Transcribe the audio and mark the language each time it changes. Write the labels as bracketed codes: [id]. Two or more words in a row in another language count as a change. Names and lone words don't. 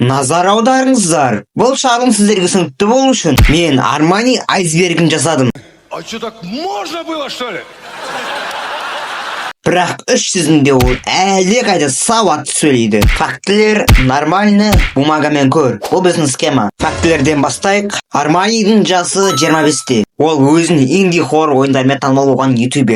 [kk] Назар аударыңыздар. Бұл шағым сіздерге түсінікті болу үшін мен Armani айсбергін жасадым. [ru] А что, так можно было, что ли? [kk] Бірақ үш сөзінде ол әлде қайда сауатты сөйлейді. Фактілер нормальны, бумагамен көр. Бұл біздің схема. Фактілерден бастайық. Armani'дің жасы 25-те. Ол өзін инди-хоррор ойындармен танымал болған ютубер.